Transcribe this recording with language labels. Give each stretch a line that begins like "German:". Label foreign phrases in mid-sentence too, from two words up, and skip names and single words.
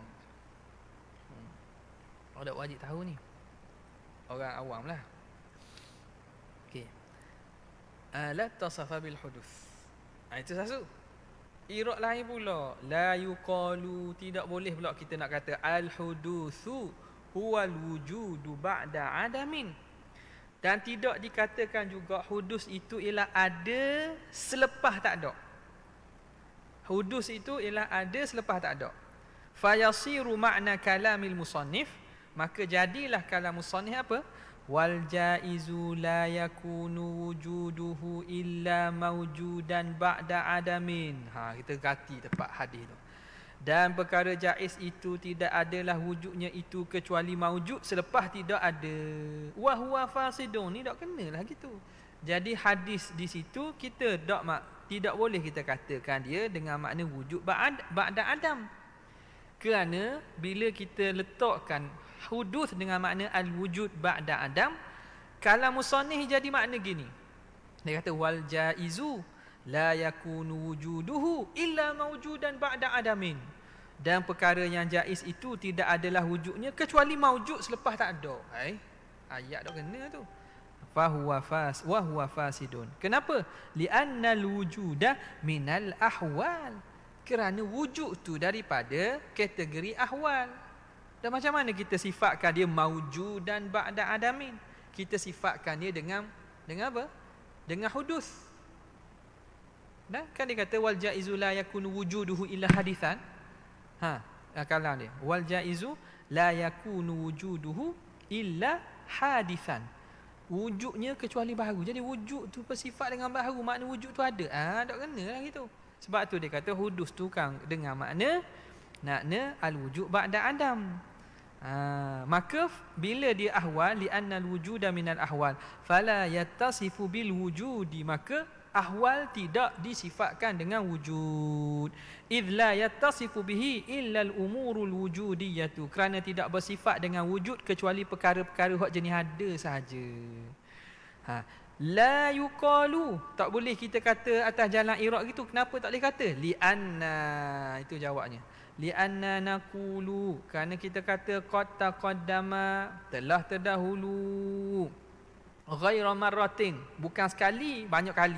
Malay: Orang tak wajib tahu ni, orang awam lah. Okey.
Arabic: لا تتصف بالحدوث.
Malay: Itu satu. Irad lain pula,
Arabic: لا يقال,
Malay: tidak boleh pula kita nak kata
Arabic: الحدوث هو الوجود بعد عدم,
Malay: dan tidak dikatakan juga hudus itu ialah ada selepas tak ada. Hudus itu ialah ada selepas tak ada.
Arabic: فيصير معنى كلام المصنف,
Malay: maka jadilah
Arabic: كلام مصنف
Malay: apa?
Arabic: والجائز لا يكون وجوده إلا موجودا بعد عدم.
Malay: Kita ganti tepat hadis tu. Dan perkara jaiz itu tidak adalah wujudnya itu kecuali maujud selepas tidak ada.
Arabic: وهو فاسد,
Malay: ni tak kenalah gitu. Jadi hadis di situ kita tidak boleh kita katakan dia dengan makna
Arabic: وجود بعد عدم.
Malay: Kerana bila kita letakkan hudus dengan makna
Arabic: الوجود بعد عدم, كلام مصنف
Malay: jadi makna gini. Dia kata
Arabic: والجائز لا يكون وجوده إلا موجودا بعد عدم,
Malay: dan perkara yang jaiz itu tidak adalah wujudnya kecuali maujud selepas tak ada. Ayat dah kena tu.
Arabic: فهو فاسد.
Malay: Kenapa?
Arabic: لأن الوجود من الأحوال,
Malay: kerana wujud tu daripada kategori ahwal. Dan macam mana kita sifatkan dia
Arabic: موجودا بعد عدم?
Malay: kita sifatkan dia dengan apa? Dengan hudus. Dan kan dia kata
Arabic: والجائز لا يكون وجوده إلا حادثا.
Malay: Kalam dia.
Arabic: والجائز لا يكون وجوده إلا حادثا.
Malay: Wujudnya kecuali baharu. Jadi wujud tu bersifat dengan baharu, makna wujud tu ada. Tak kena lah gitu. Sebab tu dia kata hudus tu kan dengan makna
Arabic: الوجود بعد عدم.
Malay: Maka bila dia ahwal,
Arabic: لأن الوجود من الأحوال فلا يتصف بالوجود,
Malay: maka ahwal tidak disifatkan dengan wujud.
Arabic: إذ لا يتصف به إلا الأمور الوجودية,
Malay: kerana tidak bersifat dengan wujud kecuali perkara-perkara hak jenis ada sahaja.
Arabic: لا يقال,
Malay: tak boleh kita kata atas jalan iraq gitu. Kenapa tak boleh kata? Li'anna, itu jawabnya.
Arabic: لأنا نقول,
Malay: kerana kita kata
Arabic: قد تقدم,
Malay: telah terdahulu,
Arabic: غير مرة,
Malay: bukan sekali, banyak kali.